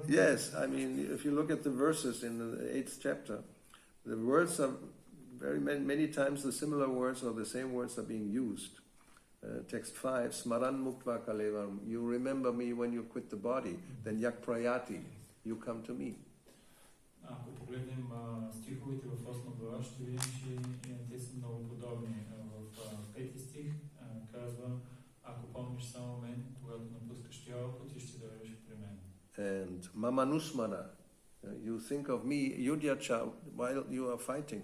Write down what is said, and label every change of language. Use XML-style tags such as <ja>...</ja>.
<en>Yes, I mean, if you look at the verses in the 8th chapter, the words are very many times the similar words or the same words are being used. Text 5,</en> <sa>Smaran Muktva Kalevam,</sa> <en>you remember me when you quit the body, then</en> <sa>Yak Prayati,</sa> <en>you come to me.</en> <bg>Ако погледнем стиховете в 8 глава, ще видим, че те са много подобни. В 5 стих казва, ако помниш само мен, когато напускаш тялото, ти ще дойдеш при мен.</bg> <en>And Mamanusmana, You think of me, Yudhyacha, while you are fighting.</en>